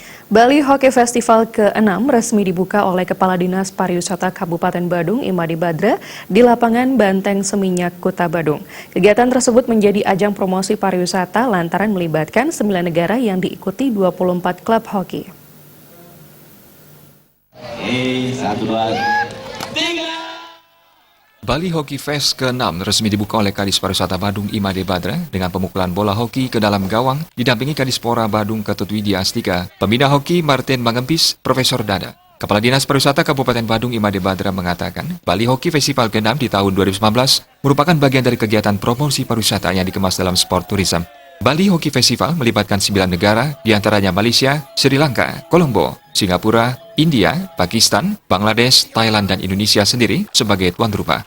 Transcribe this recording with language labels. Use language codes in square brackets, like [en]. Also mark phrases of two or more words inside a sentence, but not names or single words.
[id] Bali Hockey Festival ke-6 resmi dibuka oleh Kepala Dinas Pariwisata Kabupaten Badung Imade Badra di lapangan Banteng Seminyak, Kota Badung. Kegiatan tersebut menjadi ajang promosi pariwisata lantaran melibatkan 9 negara yang diikuti 24 klub hoki. Bali Hockey Fest ke-6 resmi dibuka oleh Kadis Pariwisata Badung Imade Badra dengan pemukulan bola hoki ke dalam gawang didampingi Kadispora Badung Ketut Widya Astika, Pembina Hoki Martin Mangempis, Profesor Dada. Kepala Dinas Pariwisata Kabupaten Badung Imade Badra mengatakan, Bali Hockey Festival ke-6 di tahun 2019 merupakan bagian dari kegiatan promosi pariwisata yang dikemas dalam [en] sport tourism. [id] Bali Hockey Festival melibatkan 9 negara, diantaranya Malaysia, Sri Lanka, Kolombo, Singapura, India, Pakistan, Bangladesh, Thailand, dan Indonesia sendiri sebagai tuan rumah.